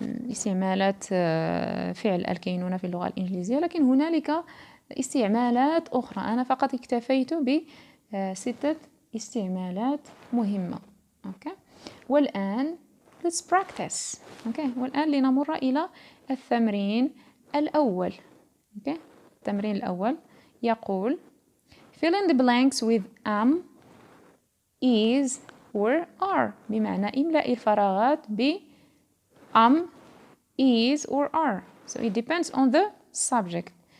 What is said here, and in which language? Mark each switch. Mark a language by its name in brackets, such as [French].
[Arabic] استعمالات فعل الكينونة في اللغة الإنجليزية، لكن هنالك استعمالات أخرى. أنا فقط اكتفيت بستة استعمالات مهمة. [English] Okay. والآن let's practice. Okay. [Arabic] والآن لنمر إلى التمرين الأول. [English] Okay. [Arabic] التمرين الأول يقول [English] fill in the blanks with am, is or are. [Arabic] بمعنى املأ الفراغات ب am, is or are. [English] So it depends on the subject.